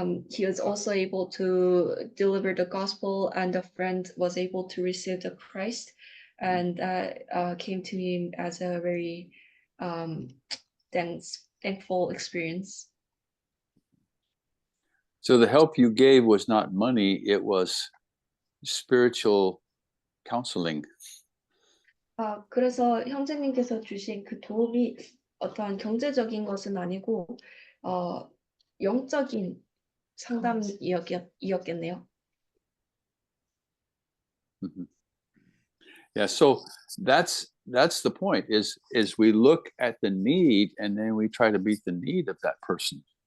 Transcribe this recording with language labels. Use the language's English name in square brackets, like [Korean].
[English] He was also able to deliver the gospel, and the friend was able to receive the Christ, and that came to him as a very thankful experience. So the help you gave was not money, it was spiritual counseling. [Korean] 그래서 형제님께서 주신 그 도움이 어떠한 경제적인 것은 아니고 영적인 상담이었겠네요. Mhm. [English] Yeah, so that's the point is we look at the need and then we try to meet the need of that person.